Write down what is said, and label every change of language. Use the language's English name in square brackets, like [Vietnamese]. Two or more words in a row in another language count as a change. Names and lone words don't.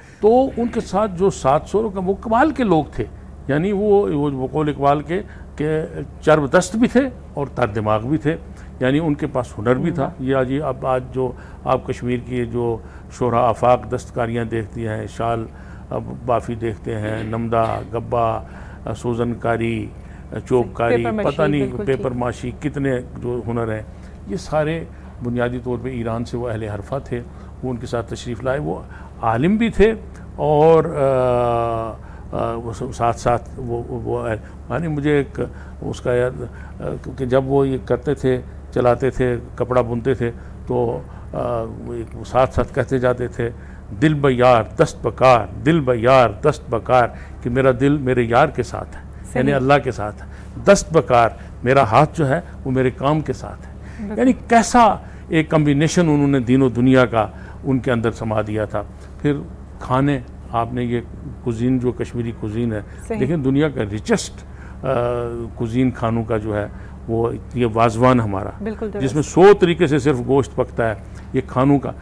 [Urdu] تو ان کے ساتھ جو 700 کا وہ کمال کے لوگ تھے، یعنی وہ قول اقبال کے کہ چرب دست بھی تھے اور تر دماغ بھی تھے، یعنی ان کے پاس ہنر بھی تھا. یہ جی اب آج جو آپ کشمیر کی جو شورا آفاق دستکاریاں دیکھتی ہیں، شال بافی دیکھتے ہیں، نمدہ، گبا، سوزن کاری، چوب کاری، پتہ نہیں پیپر ماشی، کتنے جو ہنر ہیں، یہ سارے بنیادی طور پہ ایران سے وہ اہل حرفہ تھے. وہ ان کے ساتھ تشریف لائے، وہ عالم بھی تھے اور وہ ساتھ ساتھ وہ یعنی مجھے ایک اس کا یاد کہ جب وہ یہ کرتے تھے، چلاتے تھے، کپڑا بنتے تھے، تو ساتھ ساتھ کہتے جاتے تھے، [Persian] دل بیار دست بکار، دل بیار دست بکار، [Urdu] کہ میرا دل میرے یار کے ساتھ ہے، یعنی اللہ کے ساتھ ہے. [Persian] دست بکار، [Urdu] میرا ہاتھ جو ہے وہ میرے کام کے ساتھ ہے. یعنی کیسا ایک کمبینیشن انہوں نے دین و دنیا کا ان کے اندر سما دیا تھا. پھر کھانے، آپ نے یہ کوزین جو کشمیری کوزین ہے، لیکن دنیا کا [English] richest cuisine [Urdu] کھانوں کا جو ہے وہ یہ وازوان ہمارا، جس میں 100 طریقے سے صرف گوشت پکتا ہے، یہ کھانوں کا.